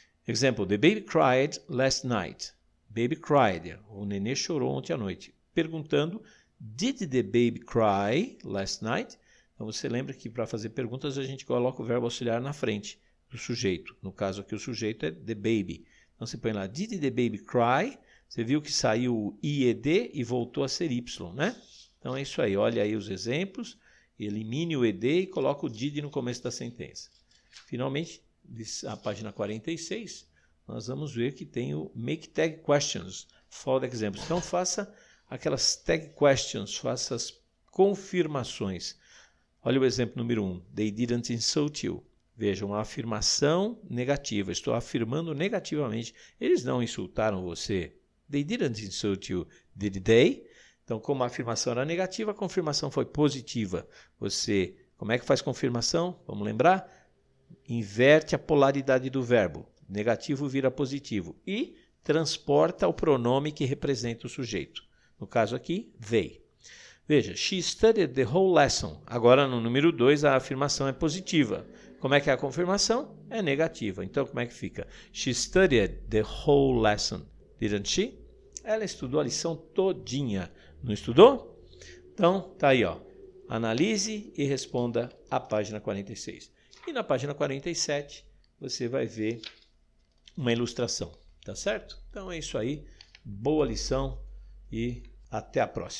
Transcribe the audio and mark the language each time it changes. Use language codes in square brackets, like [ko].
[en] Example, the baby cried last night. Baby cried, [pt] o nenê chorou ontem à noite. [en] Perguntando, did the baby cry last night? [pt] Então, você lembra que para fazer perguntas a gente coloca o verbo auxiliar na frente do sujeito. No caso aqui o sujeito é the baby. Então, você põe lá, [en] did the baby cry? [pt] Você viu que saiu o IED e voltou a ser Y, né? Então é isso aí, olha aí os exemplos, elimine o ED e coloque o did no começo da sentença. Finalmente, a página 46, nós vamos ver que tem o [en] Make Tag Questions, Follow Examples. [pt] Então faça aquelas tag questions, faça as confirmações. Olha o exemplo número 1, [en] They didn't insult you. [pt] Veja, uma afirmação negativa, estou afirmando negativamente, eles não insultaram você. [en] They didn't insult you, did they? [pt] Então, como a afirmação era negativa, a confirmação foi positiva. Você, como é que faz confirmação? Vamos lembrar? Inverte a polaridade do verbo. Negativo vira positivo. E transporta o pronome que representa o sujeito. No caso aqui, they. [en] Veja, she studied the whole lesson. [pt] Agora, no número 2, a afirmação é positiva. Como é que é a confirmação? É negativa. Então, como é que fica? [en] She studied the whole lesson, didn't she? [pt] Ela estudou a lição todinha. Não estudou? Então, tá aí, ó. Analise e responda a página 46. E na página 47, você vai ver uma ilustração, tá certo? Então é isso aí. Boa lição e até a próxima.